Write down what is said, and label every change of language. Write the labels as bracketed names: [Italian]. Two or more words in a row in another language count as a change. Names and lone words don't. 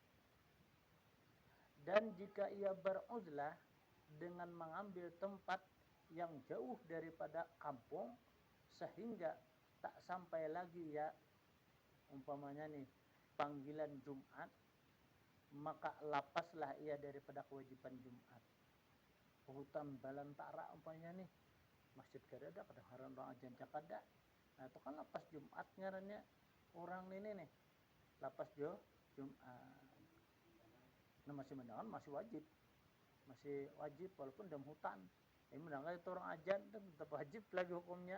[Banjar] Dan jika ia beruzlah dengan mengambil tempat yang jauh daripada kampung sehingga tak sampai lagi ya umpamanya nih panggilan Jumat, maka lapaslah ia daripada kewajiban Jumat. Hutan Balantara umpamanya nih, masjid kada ada, kadang-kadang orang ajan kada. Nah itu kan lapas Jumat ngarannya orang ini nih, lapas Jumat. Nah masih mendengar masih wajib walaupun dalam hutan. Ini mendengar itu orang ajan tetap wajib lagi hukumnya.